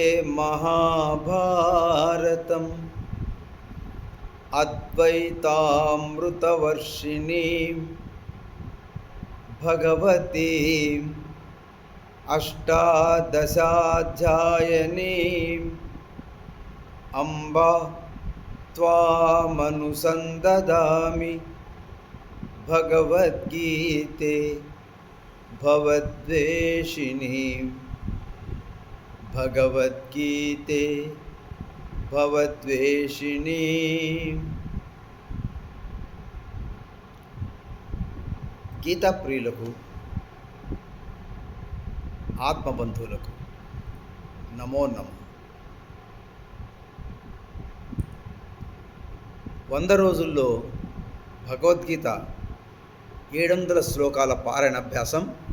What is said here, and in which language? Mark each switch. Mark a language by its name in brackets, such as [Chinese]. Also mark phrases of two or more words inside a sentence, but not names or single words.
[Sanskrit] महाभारतम् अद्वैतामृतवर्षिणीं भगवतीम् अष्टादशाध्यायिनीम् अम्ब त्वामनुसन्दधामि भगवद्गीते भवद्वेषिणीं भगवद्गीते भवद्वेषिणीं। [Telugu] గీతా ప్రియులకు ఆత్మబంధువులకు నమో నమో. 100 రోజుల్లో భగవద్గీత 700 శ్లోకాల పారాయణ అభ్యాసం.